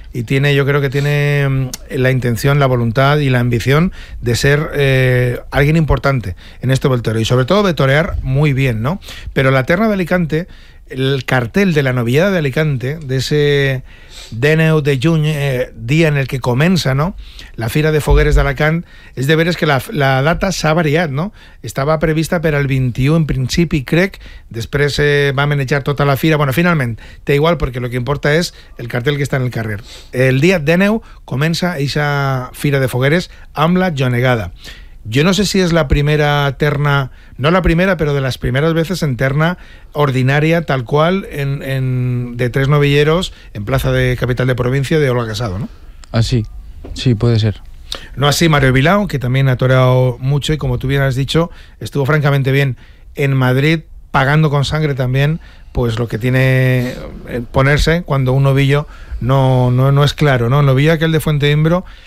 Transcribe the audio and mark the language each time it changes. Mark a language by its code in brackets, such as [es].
[es] Y tiene, yo creo que tiene la intención, la voluntad y la ambición de ser alguien importante en esto del toreo. Y sobre todo de torear muy bien, ¿no? Pero la terna de Alicante, el cartel de la novillada de Alicante, de ese Deneu de Juny, día en el que comienza, ¿no?, la Fira de Fogueres de Alacant, es de ver es que [ca] la data s'ha variat, [es] ¿no? [ca] Estava prevista per al 21 en principi, crec, després va manejar tota la fira. Bueno, finalment, té igual, perquè el que importa és el cartel que està en el carrer. El dia Deneu comença aquesta Fira de Fogueres amb la Jonegada. [es] Yo no sé si es la primera terna, no la primera, pero de las primeras veces en terna ordinaria, tal cual, en de tres novilleros en plaza de capital de provincia de Olga Casado, ¿no? Así, sí, puede ser. No así Mario Vilao, que también ha toreado mucho y, como tú bien has dicho, estuvo francamente bien en Madrid, pagando con sangre también, pues lo que tiene ponerse cuando un novillo no es claro, ¿no? El novillo aquel de Fuente Imbro.